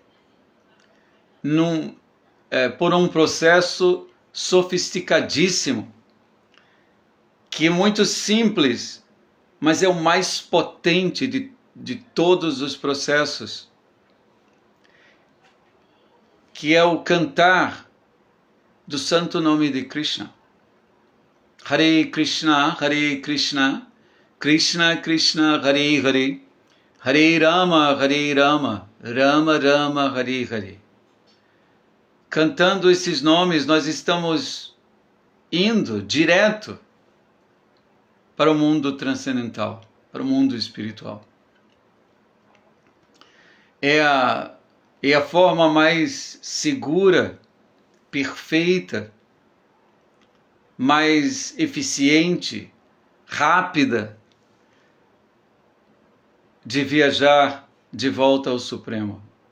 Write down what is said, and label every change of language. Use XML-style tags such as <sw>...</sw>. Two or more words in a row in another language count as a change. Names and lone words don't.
<pt>por um processo sofisticadíssimo, que é muito simples, mas é o mais potente de todos os processos, que é o cantar do santo nome de Krishna.</pt> <sa>हरे कृष्ण, कृष्ण कृष्ण, हरे हरे, हरे राम, राम राम, हरे हरे.</sa> <pt>Cantando esses nomes, nós estamos indo direto para o mundo transcendental, para o mundo espiritual. É a forma mais segura, perfeita, mais eficiente, rápida de viajar de volta ao Supremo.</pt>